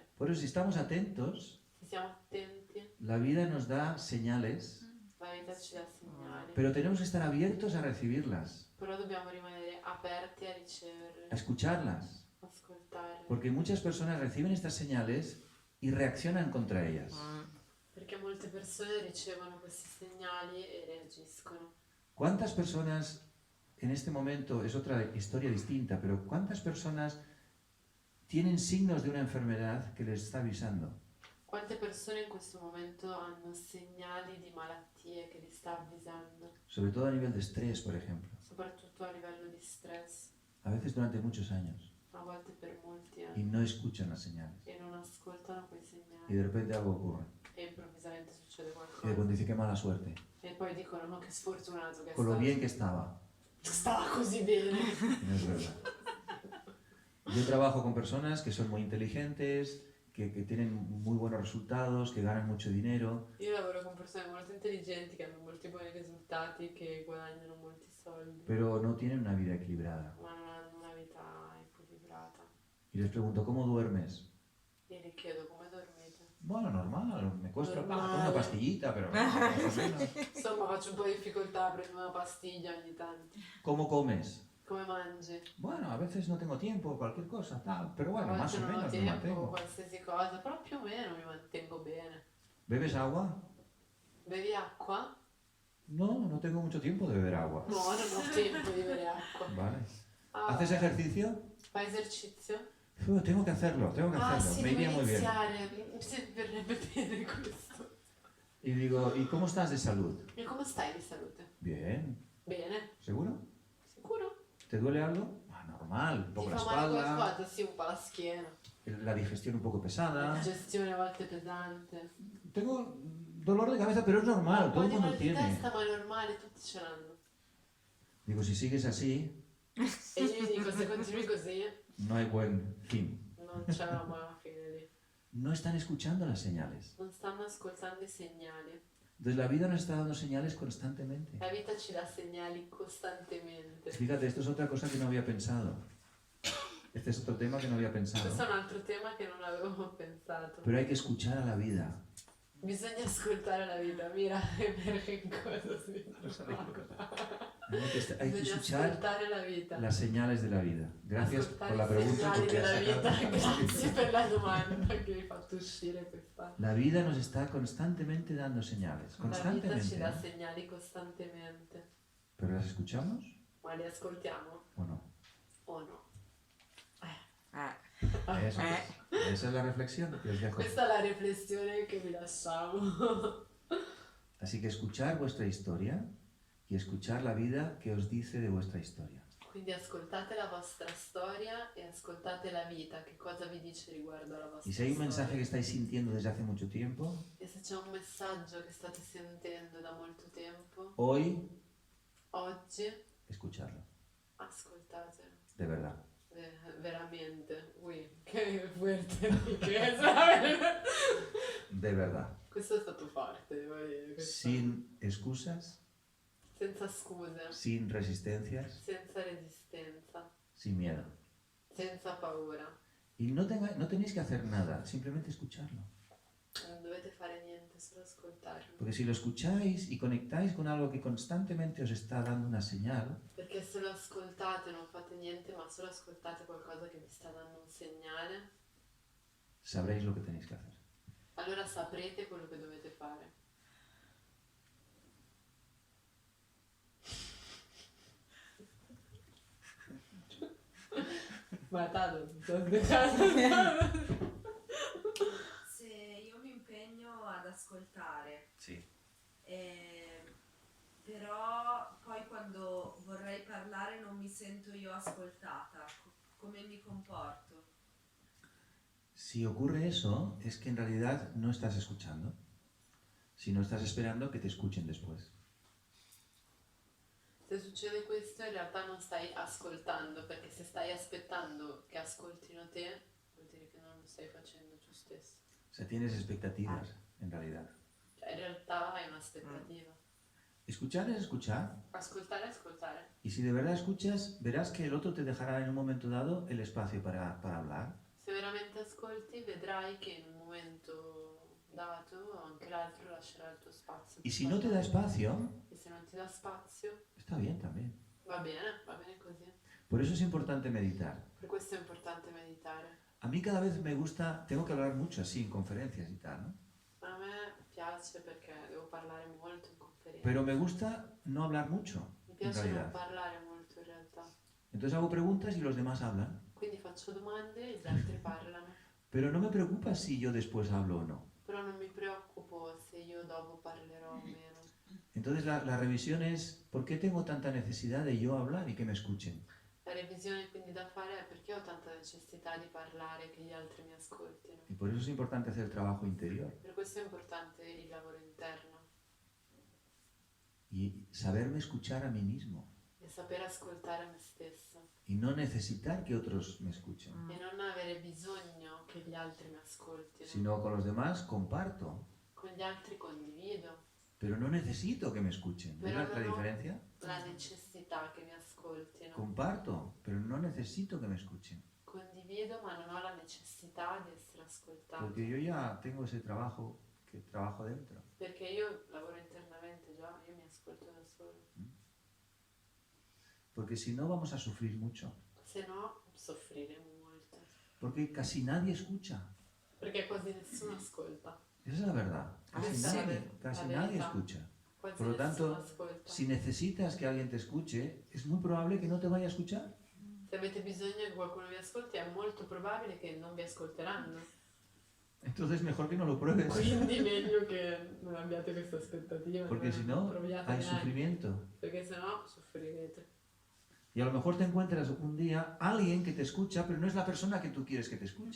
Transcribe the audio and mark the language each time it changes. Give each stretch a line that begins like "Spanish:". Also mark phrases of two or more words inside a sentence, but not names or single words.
Spanish: Por eso, si estamos atentos,
Italian: Se siamo attenti,
Spanish: la vida nos da señales,
Italian: la vita ci dà segnali.
Spanish: pero tenemos que estar abiertos a recibirlas,
Italian: Però dobbiamo rimanere aperti a riceverle,
Spanish: a escucharlas.
Italian: ascoltarle.
Spanish: Porque muchas personas reciben estas señales y reaccionan contra ellas.
Italian: Perché molte persone ricevono questi segnali e reagiscono.
Spanish: ¿Cuántas personas en este momento, es otra historia distinta, pero cuántas personas tienen signos de una enfermedad que les está avisando?
Italian: Quante persone in questo momento hanno segnali di malattie che li sta avvisando,
Spanish: Sobre todo a nivel de estrés, por ejemplo.
Italian: soprattutto a livello di stress,
Spanish: A veces durante muchos años.
Italian: a volte per molti
Spanish: Y
Italian: anni,
Spanish: no escuchan las señales.
Italian: e non ascoltano quei
Spanish: Y
Italian: segnali
Spanish: de repente algo ocurre.
Italian: e improvvisamente succede
Spanish: Y de
Italian: qualcosa.
Spanish: pronto dice, qué mala suerte.
Italian: E poi dicono, ma che sfortunato che
Spanish: Con lo
Italian: stava.
Spanish: bien que estaba.
Italian: Stava così bene.
Spanish: No es verdad. Yo trabajo con personas que son muy inteligentes, que tienen muy buenos resultados, que ganan mucho dinero,
Italian: Io lavoro con persone molto intelligenti che hanno molti buoni risultati, che guadagnano molti soldi,
Spanish: pero no tienen una vida equilibrada.
Italian: ma non hanno una vita equilibrata.
Spanish: Y les pregunto, ¿cómo duermes?
Italian: E gli chiedo come dormite.
Spanish: Bueno, normal, me cuesta
Italian: Normal.
Spanish: una pastillita, pero más o menos.
Italian: Insomma, faccio un po' di difficoltà, prendo una pastiglia ogni tanto.
Spanish: ¿Cómo comes?
Italian: Come mangi?
Spanish: Bueno, a veces no tengo tiempo, cualquier cosa, tal, pero bueno,
Italian: A
Spanish: más
Italian: volte
Spanish: o
Italian: non ho
Spanish: menos me
Italian: tempo,
Spanish: mantengo.
Italian: qualsiasi cosa, però più o meno mi mantengo bene.
Spanish: ¿Bebes agua?
Italian: Bevi acqua?
Spanish: No, no tengo mucho tiempo de beber agua.
Italian: No, non ho tempo di bere acqua.
Spanish: Vale.
Italian: Ah,
Spanish: ¿Haces ejercicio?
Italian: fai esercizio?
Spanish: Tengo que hacerlo,
Italian: Ah sì,
Spanish: me
Italian: devo
Spanish: iría muy bien.
Italian: iniziare, mi verrebbe bene questo.
Spanish: Y digo, ¿y cómo estás de salud?
Italian: E come stai di salute?
Spanish: Bien.
Italian: Bene?
Spanish: ¿Seguro?
Italian: Sicuro?
Spanish: ¿Te duele algo? Ah, normal, un poco
Italian: Ti
Spanish: la
Italian: fa male
Spanish: espalda,
Italian: qualcosa? Sì, un po' la schiena.
Spanish: la digestión un poco
Italian: La
Spanish: pesada.
Italian: digestione a volte pesante.
Spanish: Tengo dolor de cabeza, pero es normal,
Italian: Un po'
Spanish: todo el
Italian: di
Spanish: mundo
Italian: mal di
Spanish: tiene.
Italian: testa, ma è normale, tutti ce l'hanno.
Spanish: Digo, si sigues así,
Italian: E io gli dico, se continui così,
Spanish: no hay buen fin.
Italian: non c'è una buona fine lì.
Spanish: No están escuchando las señales.
Italian: Non stanno ascoltando i segnali.
Spanish: Entonces la vida nos está dando señales constantemente.
Italian: La vita ci dà segnali costantemente.
Spanish: Fíjate, esto es otra cosa que no había pensado. Este es otro tema que no había pensado.
Italian: Questo è un altro tema che non avevo pensato.
Spanish: Pero hay que escuchar a la vida.
Italian: Bisogna ascoltare la vita, mira in cosa si trova.
Spanish: Hay que
Italian: Bisogna
Spanish: escuchar
Italian: ascoltare la vita.
Spanish: las señales de la vida. Gracias
Italian: Ascoltare
Spanish: por la
Italian: i
Spanish: pregunta.
Italian: segnali
Spanish: Porque
Italian: della
Spanish: has
Italian: vita.
Spanish: sacado-
Italian: Grazie per la domanda che hai fatto uscire questa.
Spanish: La vida nos está constantemente dando señales.
Italian: La vita ci
Spanish: Constantemente.
Italian: dà
Spanish: ¿eh?
Italian: segnali costantemente.
Spanish: ¿Pero las escuchamos
Italian: Ma li ascoltiamo
Spanish: o no?
Italian: o no?
Spanish: Eso es. Esa es la reflexión que os dejo.
Italian: Questa è la riflessione che vi lasciamo.
Spanish: Así que escuchar vuestra historia y escuchar la vida que os dice de vuestra historia.
Italian: Quindi ascoltate la vostra storia e ascoltate la vita, che cosa vi dice riguardo alla vostra
Spanish: Y si hay un mensaje que
Italian: storia.
Spanish: estáis sintiendo desde hace mucho tiempo,
Italian: E se c'è un messaggio che state sentendo da molto tempo,
Spanish: hoy
Italian: oggi
Spanish: escucharlo.
Italian: ascoltatelo.
Spanish: De verdad.
Italian: Veramente. Ui, che fuerte.
Spanish: De verdad.
Italian: Questo è stato forte, devo dire. questo.
Spanish: Sin excusas,
Italian: senza scuse,
Spanish: sin resistencias,
Italian: senza resistenza,
Spanish: sin miedo.
Italian: senza paura.
Spanish: Y no tenéis que hacer nada, simplemente escucharlo.
Italian: Non dovete fare niente, solo ascoltarlo.
Spanish: Porque si lo escucháis y conectáis con algo que constantemente os está dando una señal,
Italian: Perché se lo ascoltate non fate niente, ma solo ascoltate qualcosa che vi sta dando un segnale,
Spanish: sabréis lo que tenéis que hacer.
Italian: allora saprete quello che dovete fare. Matato, ti sto aspettando. Se io mi impegno ad ascoltare,
Spanish: Sí.
Italian: però poi quando vorrei parlare non mi sento io ascoltata, come mi comporto?
Spanish: Si ocurre eso, es que en realidad no estás escuchando, sino estás esperando que te escuchen después.
Italian: Se succede questo in realtà non stai ascoltando, perché se stai aspettando che ascoltino te, vuol dire che non lo stai facendo tu stesso.
Spanish: O sea, tienes expectativas, en realidad.
Italian: Cioè in realtà hai un'aspettativa.
Spanish: Escuchar es escuchar,
Italian: Ascoltare è ascoltare.
Spanish: y si de verdad escuchas, verás que el otro te dejará en un momento dado el espacio para hablar.
Italian: Se veramente ascolti vedrai che in un momento dato anche l'altro lascerà il tuo spazio.
Spanish: Y si no te da espacio,
Italian: E se non ti dà spazio,
Spanish: está bien también.
Italian: va bene così.
Spanish: Por eso es importante meditar.
Italian: Per questo è importante meditare.
Spanish: A mí cada vez me gusta, tengo que hablar mucho así en conferencias y tal, ¿no?
Italian: A me piace perché devo parlare molto in conferenza.
Spanish: Pero me gusta no hablar mucho,
Italian: Mi
Spanish: en
Italian: piace non
Spanish: realidad.
Italian: parlare molto in realtà.
Spanish: Entonces hago preguntas y los demás hablan.
Italian: Quindi faccio domande e gli altri parlano.
Spanish: Pero no me preocupa si yo después hablo o no.
Italian: Però non mi preoccupo se io dopo parlerò o meno.
Spanish: Entonces la revisión es, ¿por qué tengo tanta necesidad de yo hablar y que me escuchen?
Italian: La revisione quindi da fare è perché ho tanta necessità di parlare e che gli altri mi ascoltino.
Spanish: Y por eso es importante hacer el trabajo interior
Italian: Per questo è importante il lavoro interno
Spanish: y saberme escuchar a mí mismo
Italian: e saper ascoltare me stesso
Spanish: y no necesitar que otros me escuchen,
Italian: e non avere bisogno che gli altri mi ascoltino.
Spanish: sino con los demás comparto,
Italian: Con gli altri condivido,
Spanish: pero no necesito que me escuchen. ¿Ves
Italian: Pero
Spanish: la
Italian: no.
Spanish: diferencia?
Italian: la necessità che mi ascoltino.
Spanish: Comparto, pero no necesito que me escuchen,
Italian: Condivido ma non ho la necessità di essere ascoltato.
Spanish: porque yo ya tengo ese trabajo que trabajo dentro.
Italian: Perché io lavoro internamente già, io mi ascolto da solo.
Spanish: Porque si no vamos a sufrir mucho,
Italian: Se no soffriremo molto.
Spanish: porque casi nadie escucha.
Italian: Perché quasi nessuno ascolta.
Spanish: Esa es la verdad. Casi
Italian: Sí,
Spanish: nadie,
Italian: la
Spanish: casi
Italian: verdad.
Spanish: nadie escucha.
Italian: Quasi
Spanish: Por lo
Italian: nessuno
Spanish: tanto,
Italian: ascolta.
Spanish: si necesitas que alguien te escuche, es muy probable que no te vaya a escuchar.
Italian: Se avete bisogno che qualcuno vi ascolti è molto probabile che non vi ascolteranno.
Spanish: Entonces mejor que no lo pruebes,
Italian: Quindi meglio che non abbiate questa aspettativa.
Spanish: porque si no
Italian: proviate
Spanish: hay
Italian: neanche,
Spanish: sufrimiento.
Italian: perché sennò soffrirete.
Spanish: Y a lo mejor te encuentras un día alguien que te escucha, pero no es la persona que tú quieres que te escuche.